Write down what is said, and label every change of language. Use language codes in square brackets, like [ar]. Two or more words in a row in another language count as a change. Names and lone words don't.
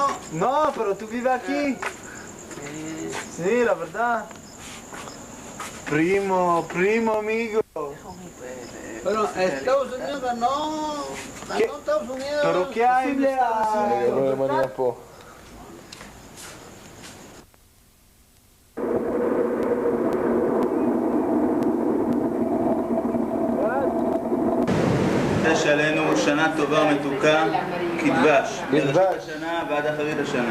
[es] No, pero tú vives aquí. Sí, la verdad. Primo, amigo. Pero Estados Unidos ganó. Ganó Estados Unidos. ¿Pero qué hay en Estados Unidos? [he] יש עלינו שנה טובה ומתוקה כדבש. מראשית השנה ועד אחרית השנה.